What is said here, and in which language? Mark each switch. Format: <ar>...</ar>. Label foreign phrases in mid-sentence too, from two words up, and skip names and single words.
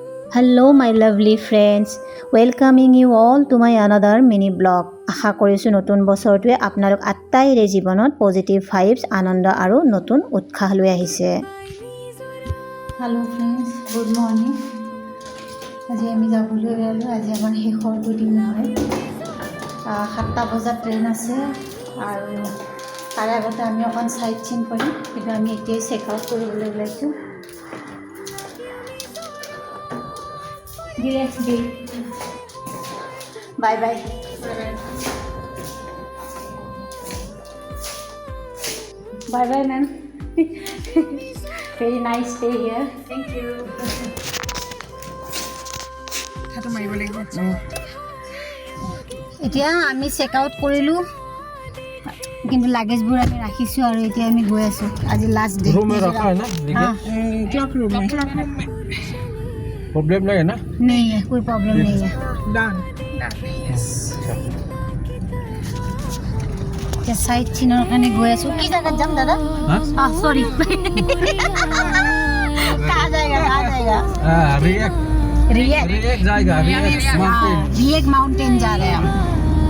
<en>Hello my lovely friends, welcoming you all to my another mini blog.</en> <as>আশা কৰিছোঁ নতুন বছৰটোৱে আপোনালোক আটাইৰে জীৱনত পজিটিভ ভাইবছ আনন্দ আৰু নতুন উৎসাহ লৈ আহিছে।</as> <en>Hello friends, good morning.</en> <as>আজি আমি যাবলৈ ওলালোঁ। আজি আমাৰ শেষৰ দুদিন হয়। 7টা বজাত ট্ৰেইন আছে আৰু তাৰে আগতে আমি অকণ</as> <en>sight seeing</en> <as>কৰিম, কিন্তু আমি এতিয়াই</as> <en>check out</en> <as>কৰিবলৈ ওলাইছোঁ।</as> <en>Bye bye. Bye bye, ma'am. Very nice stay here. Thank you. How to my rolling?</en> <as>এতিয়া আমি</as> <en>check out</en> <as>কৰিলোঁ, কিন্তু লাগেজবোৰ আমি ৰাখিছোঁ আৰু এতিয়া আমি গৈ আছোঁ। আজি</as> <en>last day.</en> <hi>रूम में रखा है ना?</hi> <en>Clock room.</en> <hi>प्रॉब्लम नहीं है ना? नहीं है, कोई प्रॉब्लम नहीं है।</hi> <en>Done. Yes.</en> <as>এতিয়া চাইট চিনৰ কাৰণে গৈ আছোঁ। কি জেগাত যাম দাদা?</as> <hi>সৰি कहाँ जाएगा? रिएक्ट रिएक्ट जाएगा, रिएक्ट माउंटेन। रिएक्ट माउंटेन जा रहे हैं हम।</hi>